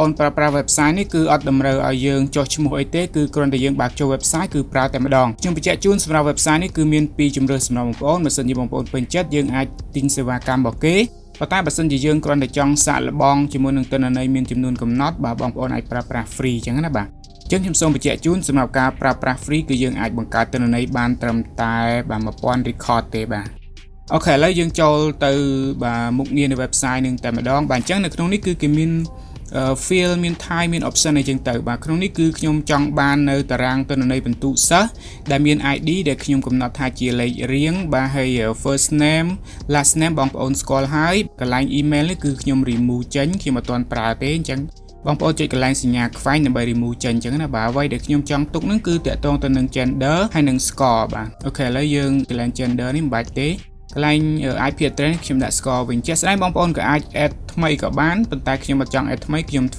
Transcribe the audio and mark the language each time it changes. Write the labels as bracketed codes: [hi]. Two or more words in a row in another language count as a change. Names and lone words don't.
[km] នប្រើប្រាស់ website នេះគឺអត់តម្រូវឲ្យយើងចុះឈ្មោះអីទេគឺគ្រាន់តែយើងបើកចូល website គឺប្រើតែម្ដងខ្ញុំបញ្ជាក់ជូនសម្រាប់ website នេះគឺមានពីរជម្រើសសម្រាប់បងប្អូនបើសិនជាបងប្អូនពេញចិត្តយើងអាចទិញសេវាកម្មរបស់គេប៉ុន្តែបើសិនជាយើងគ្រាន់តែចង់សាកល្បងជាមួយនឹងទិន្នន័យមានចំនួនកំណត់បាទបងប្អូនអាចប្រើប្រាស់ free អញ្ចឹងណាបាទអញ្ចឹងខ្ញុំសូមបញ្ជាក់ជូនសម្រាប់ការប្រើប្រាស់ free គឺយើងអាចបង្កើតទិន្នន័យបានត្រឹមតែ1000 record ទេបាទអូខេឥឡូវយើងចូល ទៅបាទមុខងារនៃ website នឹងតែម្ដងបាទអញ្ចឹងនៅក្នុងនេះគឺគេមានfield មាន time មាន option អីចឹងទៅបាទក្នុងនេះគឺខ្ញុំចង់បាននៅតារាងទិន្នន័ យបន្ទុសិស្សដែលមាន ID ដែលខ្ញុំកំណត់ថាជាលេខរៀងបាទហើយ [en] first name last name [km] បងប្អូនស្គាល់ហើយកន្លែង email នេះគឺខ្ញុំ remove ចេញខ្ញុំអត់ទាន់ប្រើទេអញ្ចឹងបងប្អូនចុចកន្លែងសញ្ញាខ្វែងដើម្បី remove ចេញអញ្ចឹងណាបាទអ្វីដែលខ្ញុំចង់ទុកហ្នឹងគឺតាក់ទងទៅនឹង gender ហើយនឹង score បាទអូខេឥឡូវយើងកន្លែង gender នេះមិនបាច់ទេកន្លែង [en] IP address [km] ខ្ញុំដាក់ score វិញជាក់ស្ដែងបងប្អូនក៏អាច add ថ្មីក៏បានប៉ុន្តែខ្ញុំអត់ចង់ add ថ្មីខ្ញុំធ្វើ